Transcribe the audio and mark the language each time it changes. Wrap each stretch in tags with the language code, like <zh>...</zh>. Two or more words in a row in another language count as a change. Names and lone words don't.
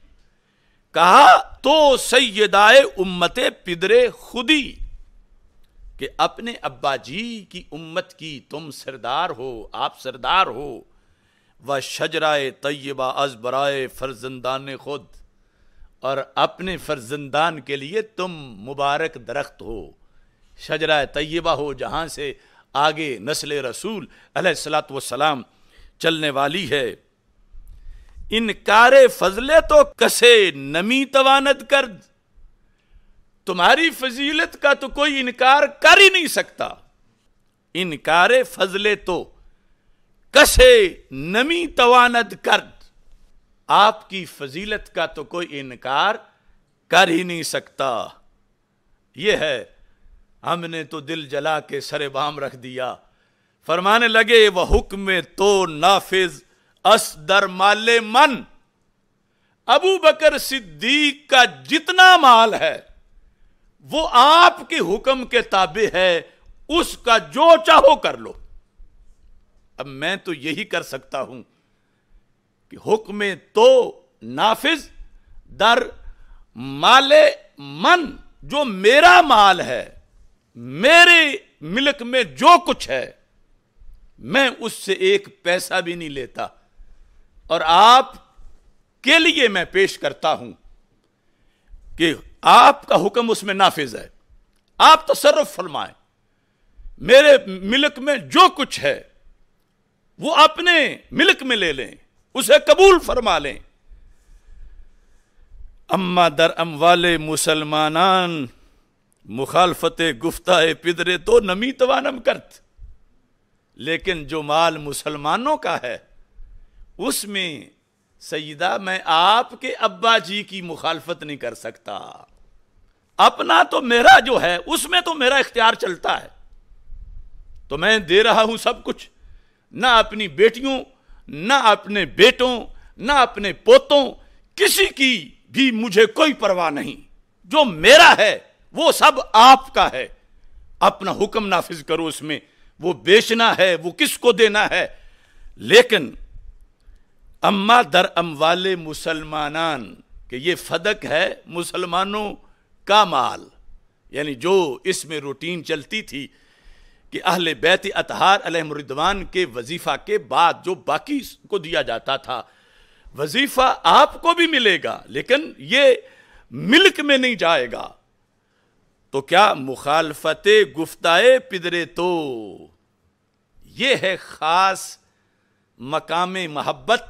<ur>کہا تو</ur> <fa>سیدہ امت پدر خودی</fa> <ur>کہ اپنے ابا جی کی امت کی تم سردار ہو، آپ سردار ہو،</ur> <fa>و شجرہ طیبہ از برائے فرزندان خود،</fa> <ur>اور اپنے فرزندان کے لیے تم مبارک درخت ہو، شجرہ طیبہ ہو جہاں سے آگے نسل رسول</ur> <ar>علیہ الصلوۃ والسلام</ar> <ur>چلنے والی ہے۔</ur> <fa>انکار فضلے تو کسے نمی تواند کرد،</fa> <ur>تمہاری فضیلت کا تو کوئی انکار کر ہی نہیں سکتا۔</ur> <fa>انکار فضلے تو کسے نمی تواند کرد،</fa> <ur>آپ کی فضیلت کا تو کوئی انکار کر ہی نہیں سکتا۔ یہ ہے، ہم نے تو دل جلا کے سر بام رکھ دیا۔ فرمانے لگے وہ</ur> <fa>حکم تو نافذ اس در مال من،</fa> <ur>ابو بکر صدیق کا جتنا مال ہے وہ آپ کے حکم کے تابع ہے، اس کا جو چاہو کر لو۔ اب میں تو یہی کر سکتا ہوں کہ</ur> <fa>حکم تو نافذ در مال من،</fa> <ur>جو میرا مال ہے، میرے ملک میں جو کچھ ہے، میں اس سے ایک پیسہ بھی نہیں لیتا، اور آپ کے لیے میں پیش کرتا ہوں کہ آپ کا حکم اس میں نافذ ہے، آپ تصرف فرمائیں، میرے ملک میں جو کچھ ہے وہ اپنے ملک میں لے لیں، اسے قبول فرما لیں۔</ur> <fa>اما در اموال مسلمانان مخالفت گفتہ پدرے تو نمی توانم کرت،</fa> <ur>لیکن جو مال مسلمانوں کا ہے اس میں سیدہ میں آپ کے ابا جی کی مخالفت نہیں کر سکتا، اپنا تو میرا جو ہے اس میں تو میرا اختیار چلتا ہے، تو میں دے رہا ہوں سب کچھ، نہ اپنی بیٹیوں، نہ اپنے بیٹوں، نہ اپنے پوتوں، کسی کی بھی مجھے کوئی پرواہ نہیں، جو میرا ہے وہ سب آپ کا ہے، اپنا حکم نافذ کرو، اس میں وہ بیچنا ہے، وہ کس کو دینا ہے۔</ur> <fa>لیکن اما در اموال مسلمانان،</fa> <ur>کہ یہ فدق ہے مسلمانوں کا مال، یعنی جو اس میں روٹین چلتی تھی کہ اہل بیت اطہار</ur> <ar>علیہم الرضوان</ar> <ur>کے وظیفہ کے بعد جو باقی کو دیا جاتا تھا، وظیفہ آپ کو بھی ملے گا لیکن یہ ملک میں نہیں جائے گا، تو کیا</ur> <fa>مخالفت گفتہ پدرے تو</fa> <ur>یہ ہے خاص مقام محبت۔</ur>